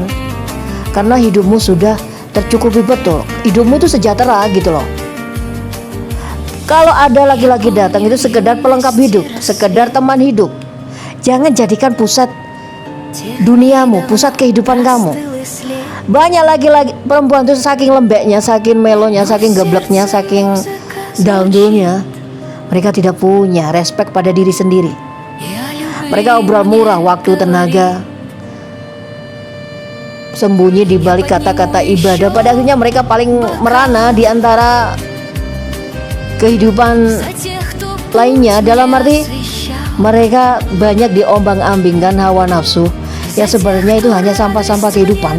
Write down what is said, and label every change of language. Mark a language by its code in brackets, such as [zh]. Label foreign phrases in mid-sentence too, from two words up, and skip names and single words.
[id] Karena hidupmu sudah tercukupi betul, hidupmu itu sejahtera gitu loh. Kalau ada laki-laki datang itu sekedar pelengkap hidup, sekedar teman hidup. Jangan jadikan pusat duniamu, pusat kehidupan kamu. Banyak laki-laki perempuan itu saking lembeknya, saking melonya, saking gebleknya, saking dangdulnya, mereka tidak punya respect pada diri sendiri. Mereka obrol murah waktu, tenaga, sembunyi di balik kata-kata ibadah. Pada akhirnya mereka paling merana di antara kehidupan lainnya, dalam arti mereka banyak diombang-ambingkan hawa nafsu yang sebenarnya itu hanya sampah-sampah kehidupan.